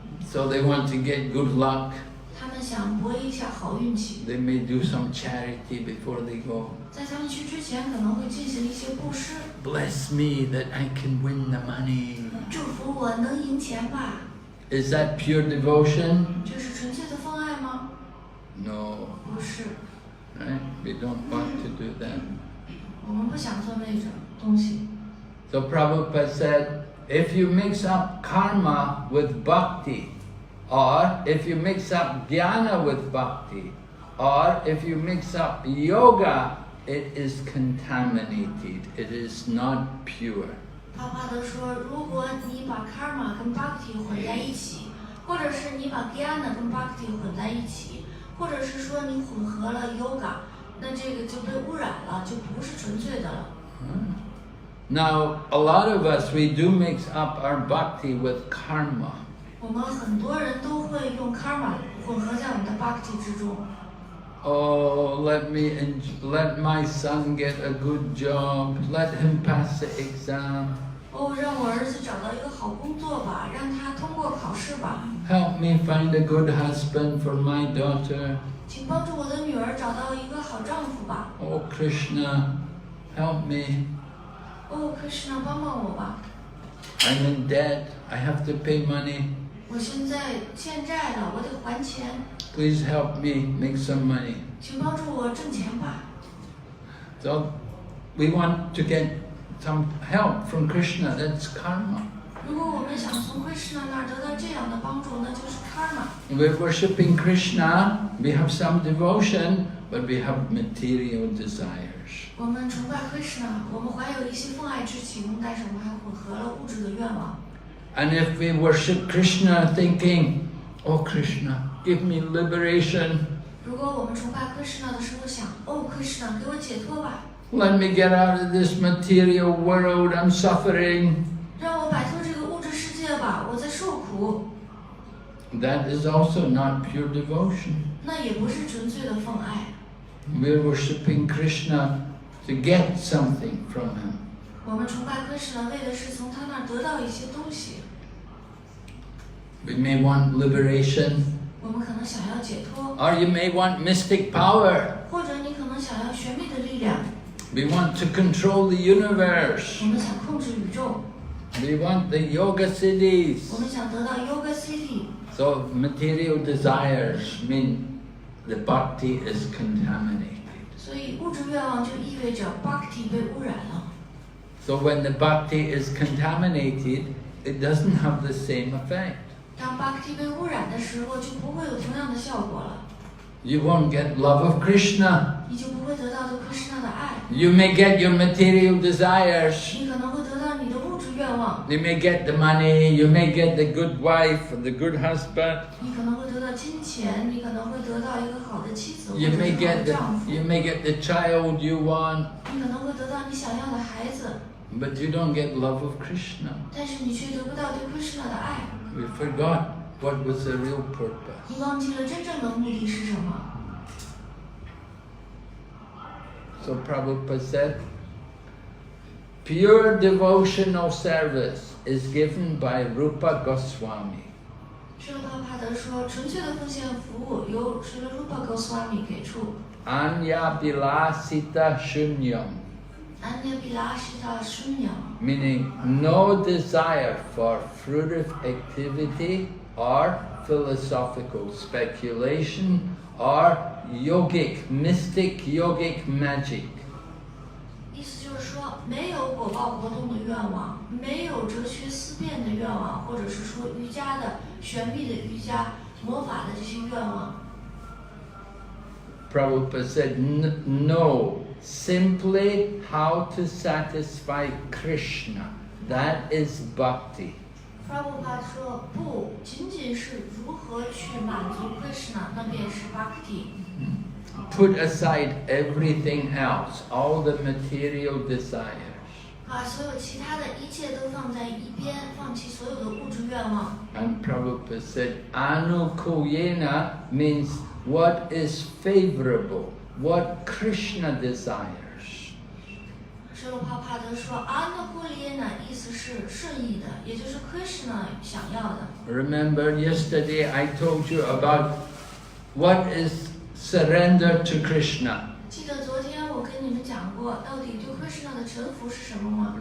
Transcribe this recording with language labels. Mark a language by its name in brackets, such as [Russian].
[English] So they want to get good luck. [Chinese] 他们想博一下好运气。 [English] They may do some charity before they go. [Chinese] 在他们去之前，可能会进行一些布施。 [English] Bless me that I can win the money. [Chinese] 祝福我能赢钱吧。 [English] Is that pure devotion? [Chinese] 这是纯粹的奉爱吗？ [English] No. [Chinese] 不是。 [English] Right? We don't want to do that. [Chinese] 我们不想做那种东西。 [English] So Prabhupada said, if you mix up karma with bhakti, or if you mix up jnana with bhakti, or if you mix up yoga, it is contaminated. It is not pure. [Chinese] 帕帕德说，如果你把 karma 跟 bhakti 混在一起，或者是你把 jnana 跟 bhakti 混在一起，或者是说你混合了 yoga， 那这个就被污染了，就不是纯粹的了。 [English] Now, a lot of us, we do mix up our bhakti with karma. [Chinese] 我们很多人都会用 karma 混合在我们的 bhakti 之中。 [English] Oh, let my son get a good job. Let him pass the exam. [Chinese] 哦，让我儿子找到一个好工作吧，让他通过考试吧。 [English] Help me find a good husband for my daughter. [Chinese] 请帮助我的女儿找到一个好丈夫吧。 [English] Oh, Krishna, help me. [Chinese] 哦 ，Krishna 帮帮我吧。 [English] I'm in debt. I have to pay money. [Chinese] 我现在欠债了，我得还钱。 [English] Please help me make some money. [Chinese] 请帮助我挣钱吧。 [English] So, we want to get some help from Krishna. That's karma. [Chinese] 如果我们想从 Krishna 那儿得到这样的帮助，那就是 karma。 [English] We're worshipping Krishna. We have some devotion, but we have material desires. [Chinese] 我们崇拜 Krishna， 我们怀有一些奉爱之情，但是我们还混合了物质的愿望。 [English] And if we worship Krishna thinking, oh Krishna, give me liberation. [Chinese] 如果我们崇拜 Krishna 的时候想，哦 Krishna 给我解脱吧。 [English] Let me get out of this material world. I'm suffering. [Chinese] 让我摆脱这个物质世界吧，我在受苦。 [English] That is also not pure devotion. [Chinese] 那也不是纯粹的奉爱。 [English] We're worshipping Krishna to get something from him. [Chinese] 我们崇拜 Krishna 为的是从他那儿得到一些东西。 [English] We may want liberation. [Chinese] 我们可能想要解脱。 [English] Or you may want mystic power. [Chinese] 或者你可能想要玄秘的力量。 [English] We want to control the universe. [Chinese] 我们想控制宇宙。 [English] We want the yoga cities. [Chinese] 我们想得到 yoga city。 [English] So material desires mean the bhakti is contaminated. [Chinese] 所以物质愿望就意味着 Bhakti 被污染了。 [English] So when the Bhakti is contaminated, it doesn't have the same effect. [Chinese] 当 Bhakti 被污染的时候，就不会有同样的效果了。 [English] You won't get love of Krishna. [Chinese] 你就不会得到对 Krishna 的爱。 [English] You may get your material desires. [Chinese] 你可能会得到你的物质愿望。 [English] You may get the money, you may get the good wife or the good husband. [Chinese] 你可能会得到金钱，你可能会得到一个好的妻子或者 [English] You [Chinese] 是 [English] may [Chinese] 好 [English] get [Chinese] 的 [English] the, [Chinese] 丈夫。 [English] you may get the child you want, [Chinese] 你可能会得到你想要的孩子， [English] but you don't get love of Krishna. [Chinese] 但是你却得不到对 Krishna 的爱。 [English] We forgot what was the real purpose. [Chinese] 你忘记了真正的目的是什么。 [English] So Prabhupada said, pure devotional service is given by Rupa Goswami. [Chinese] 舍罗帕帕德说，纯粹的奉献服务由舍罗 Rupa Goswami 给出。 [Sanskrit] Anya bilasita shunyam, Anya Bilashita Shunyam, [English] meaning no desire for fruitive activity or philosophical speculation or yogic, mystic yogic magic. [Chinese] 意思就是说，没有果报活动的愿望，没有哲学思辨的愿望，或者是说瑜伽的玄秘的瑜伽、魔法的这些愿望。 [English] Prabhupada said, no, simply how to satisfy Krishna, that is bhakti. [Chinese] 弗拉布帕说，不仅仅是如何去满足 Krishna， 那便是 Bhakti。 [English] Put aside everything else, all the material desires. [Chinese] 把所有其他的一切都放在一边，放弃所有的物质愿望。 [English] And Prabhupada said, Anukuyena means what is favorable, what Krishna desires. [Chinese] 舍罗帕帕德说，阿那库利耶那意思是顺意的，也就是 Krishna 想要的。 [English] Remember yesterday I told you about what is surrender to Krishna. [Chinese] 记得昨天我跟你们讲过，到底对 Krishna 的臣服是什么吗？